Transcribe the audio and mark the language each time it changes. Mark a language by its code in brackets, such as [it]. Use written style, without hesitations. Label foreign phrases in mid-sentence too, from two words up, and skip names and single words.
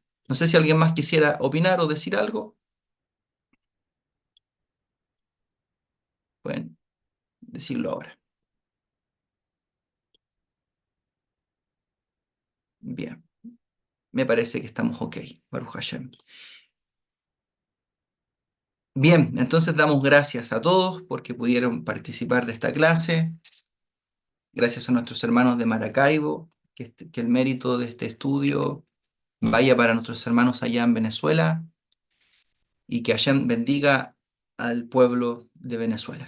[es] No sé si alguien más quisiera opinar o decir algo. Pueden decirlo ahora. Bien, me parece que estamos ok. [he] ברוך השם. [es] Bien, entonces damos gracias a todos porque pudieron participar de esta clase. Gracias a nuestros hermanos de Maracaibo, que el mérito de este estudio vaya para nuestros hermanos allá en Venezuela y que Hashem bendiga al pueblo de Venezuela.